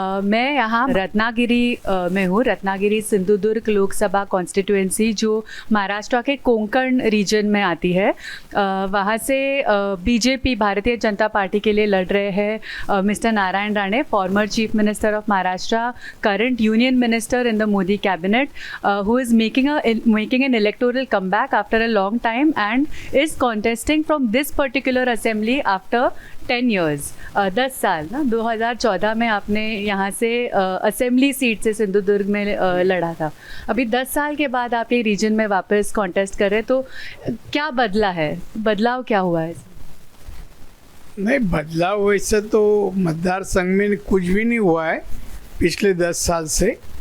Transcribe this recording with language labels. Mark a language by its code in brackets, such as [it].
[hi] मैं यहाँ रत्नागिरी में हूँ। रत्नागिरी सिंधुदुर्ग लोकसभा कॉन्स्टिट्यूएंसी जो महाराष्ट्र के कोंकण रीजन में आती है, वहाँ से बीजेपी भारतीय जनता पार्टी के लिए लड़ रहे हैं mister Narayan Rane, former chief minister of Maharashtra, current union minister in the Modi cabinet, [en] who is making an electoral comeback after a long time and is contesting from this particular assembly after 10 years। [hi] 10 साल ना, 2014 में आपने यहाँ से असेंबली सीट से सिंधुदुर्ग में लड़ा था। अभी 10 साल के बाद आप ये रीजन में वापस कॉन्टेस्ट कर रहे, तो क्या बदला है? बदलाव क्या हुआ है? नहीं, बदलाव वैसे तो मतदार संघ में कुछ भी नहीं हुआ है पिछले 10 साल से।